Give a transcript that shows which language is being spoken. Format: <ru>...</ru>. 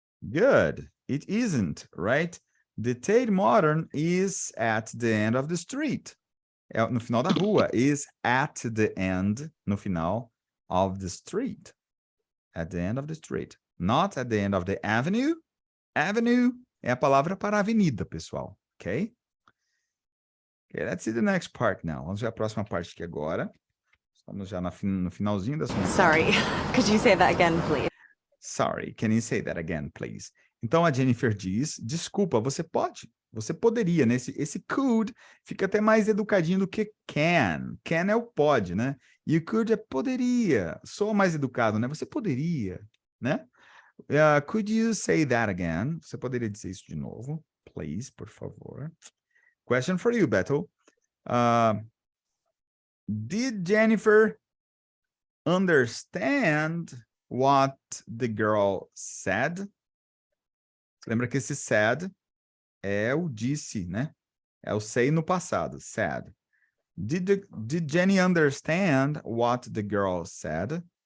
<en>Good. It isn't, right? The Tate Modern is at the end of the street.</en> <pt>É no final da rua.</pt> <en>Is at the end,</en> <pt>no final</pt> <en>of the street. At the end of the street. Not at the end of the avenue.</en> <pt>Avenue é a palavra para avenida, pessoal.</pt> <en>Ok? Okay, let's see the next part now.</en> <pt>Vamos ver a próxima parte aqui agora. Estamos já no finalzinho da sua...</pt> <en>Sorry, could you say that again, please? Sorry, can you say that again, please?</en> <pt>Então a Jennifer diz, desculpa, você pode, você poderia, né? Esse could fica até mais educadinho do que can. Can é o pode, né? E o could é poderia. Sou mais educado, né? Você poderia, né?</pt> <en>Could you say that again?</en> <pt>Você poderia dizer isso de novo, please, por favor.</pt> <en>Question for you, Beto. Did Jennifer understand what the girl said?</en> <pt>Lembra que esse said é o disse, né? É o say no passado, said.</pt> <en>Did Jenny understand what the girl said?</en>